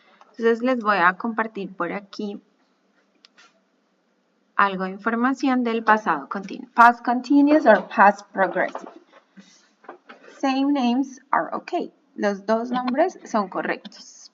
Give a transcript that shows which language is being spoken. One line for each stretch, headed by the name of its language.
Spanish: Entonces les voy a compartir por aquí algo de información del pasado continuo.
English: Past continuous or past progressive. Same names are okay.
Spanish: Los dos nombres son correctos.